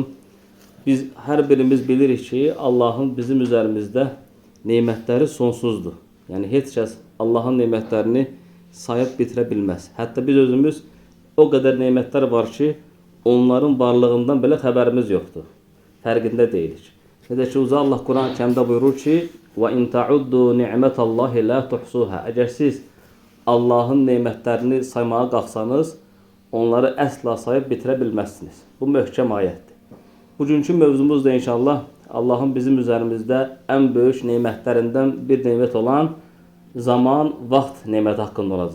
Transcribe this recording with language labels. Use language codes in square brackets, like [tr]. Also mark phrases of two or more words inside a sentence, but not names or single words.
[az] Biz hər birimiz bilirik ki, Allahın bizim üzərimizdə nemətləri sonsuzdur. Yəni heç kəs Allahın nemətlərini sayıb bitirə bilməz. Hətta biz özümüz o qədər nemətlər var ki, onların varlığından belə xəbərimiz yoxdur. Fərqində deyilik. Necə ki, Uca Allah Quran-ı Kərimdə buyurur ki, [ar] وَاِنْ تَعُدُّوا نِعْمَةَ اللّٰهِ لَا تُحْصُوهَا. [az] Əgər siz Allahın nemətlərini saymağa qalxsanız, onları əsla sayıb bitirə bilməzsiniz. Bu möhkəm ayətdir. Bugünkü mövzumuz da inşallah Allahın bizim üzərimizdə ən böyük nemətlərindən bir nemət olan zaman, vaxt neməti haqqında olacaq.